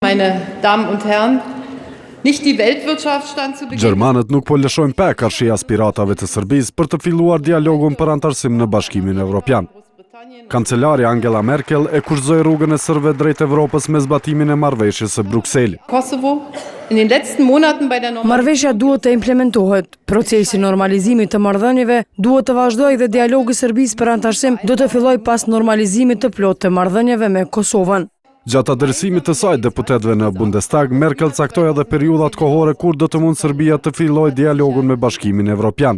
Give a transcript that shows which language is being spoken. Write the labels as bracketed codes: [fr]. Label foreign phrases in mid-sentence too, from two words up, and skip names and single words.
[de] meine Damen und Herren, nicht die Weltwirtschaft stand zu Beginn. [sq] Gjermanët nuk po lëshojnë pe karshi aspiratave të Serbisë për të filluar dialogun për antarësim në Bashkimin Evropian. Kancelari Angela Merkel e kurszoi rrugën e serbëve drejt Evropës me zbatimin e marrëveshjes së Brukselit. [de] Kosovo in den letzten Monaten bei der [sq] Marrëveshja duhet të implementohet. Procesi normalizimit të marrëdhënieve duhet të vazhdojë dhe dialogu i Serbisë për antarësim do të fillojë pas normalizimit të plotë të marrëdhënieve me Kosovën. Gjatë adresimit të saj deputetëve në Bundestag, Merkel caktoi edhe periudhat kohore kur do të mund Serbia të fillojë dialogun me Bashkimin Evropian.